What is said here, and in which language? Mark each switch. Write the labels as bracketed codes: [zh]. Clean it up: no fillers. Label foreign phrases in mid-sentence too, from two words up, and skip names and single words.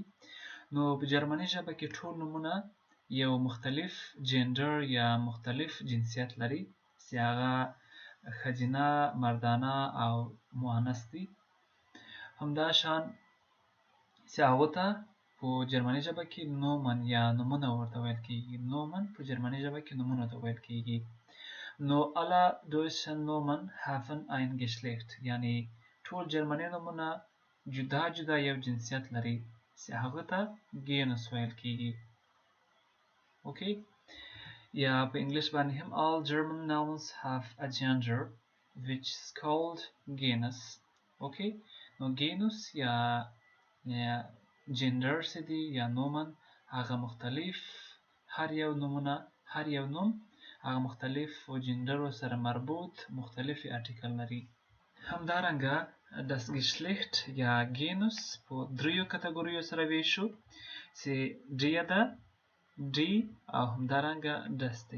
[ps] نو په جرمني ژبه کې ټول نومونه یو مختلف جینډر یا مختلف جنسیت لري چې هغه ښځینه، مردانه او مؤنث دي. همداشان چې هغو ته په جرمني ژبه کې نومن یا نومونه ورته ویل کېږي. نومن په جرمني ژبه کې نومونه ته ویل کېږي. نو [de] alle deutschen Nomen haben ein Geschlecht [ps] یعنې ټول جرمني نومونه جدا جدا یو جنسیت لري چې هغه ته ګینوس ویل کېږي. اوکې، یا په انګلیش باندې هم [en] all German nouns have a gender which is called genus. [ps] اوکې، نو ګینوس یا جندر چې دی یا نومن هغه مختلف هر یو نوم هغه مختلف جندرو سره مربوط مختلفې آرټیکل لري. همدارنګه [de] das Geschlecht [ps] یا genus په دریو کټګوریو سره ویشو چې [de] der, die [ps] او همدارنګه دس دی.